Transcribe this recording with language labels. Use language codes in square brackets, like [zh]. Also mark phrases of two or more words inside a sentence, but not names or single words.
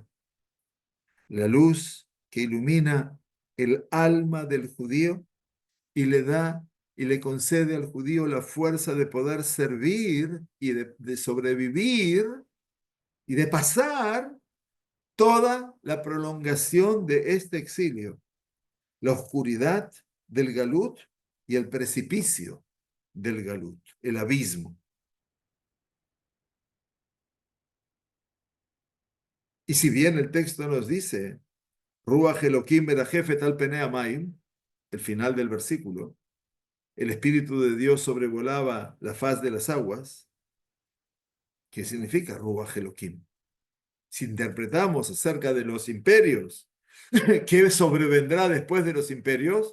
[es] La luz que ilumina el alma del judío y le da y le concede al judío la fuerza de poder servir y de sobrevivir y de pasar toda la prolongación de este exilio, la oscuridad del Galut y el precipicio del Galut, el abismo. Y si bien el texto nos dice, [he] רוח אלהים מרחפת על פני המים, [es] el final del versículo, el Espíritu de Dios sobrevolaba la faz de las aguas, ¿qué significa [he] רוח אלהים? [es] Si interpretamos acerca de los imperios, ¿qué sobrevendrá después de los imperios?